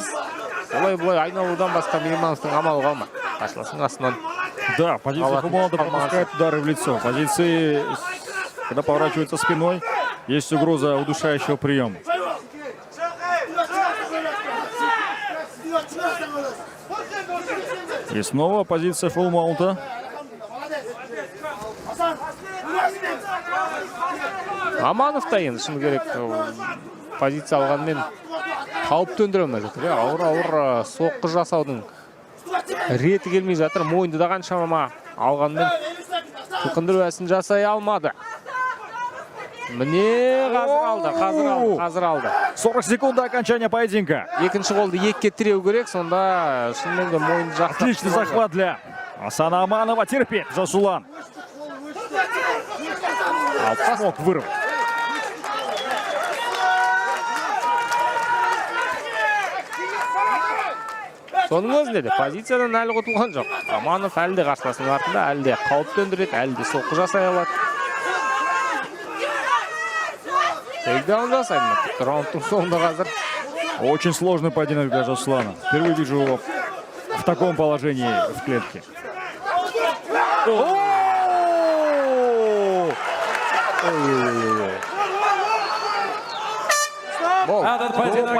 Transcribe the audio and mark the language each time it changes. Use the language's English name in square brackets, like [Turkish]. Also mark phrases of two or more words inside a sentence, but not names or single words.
[Kazakh] Олай-бұлай айналудан басқа Меймановтың амалы қалмады. Қарсыластың астынан. [Russian] Да, позиция Хумалда пропускает удары в лицо. Позиции, когда поворачивается спиной, есть угроза удушающего приема. И снова позиция фулл-маунта. [Kazakh] Аманов та енді шыны керек позиция алғанмен қауіп төндіре алмай жатыр. Ауыр соққы жасаудың реті келмей жатыр. Мойынды да қаншама алғанмен қылқындыру әдісін жасай алмады. Міне қазір алды. [Russian] 40 секунд до окончания поединка. [Kazakh] Екінші қолды екке тіреу керек, сонда шынымен де мойынды жақсы. [Russian] Отличный захват для Асана Аманова. Терпит Жасулан. Смог вырвать. [Kazakh] Соның өзінде де позициядан әлі құтылған жоқ. Аманов әлі де қарсыласының артында, әлі де қауіп төндіреді, әлі де соққы жасай алады. Тейкдаун жасайды. Раундтың соңында қазір. [Russian] Очень сложный поединок для Жасулана. Впервые вижу его в таком положении в клетке. Этот поединок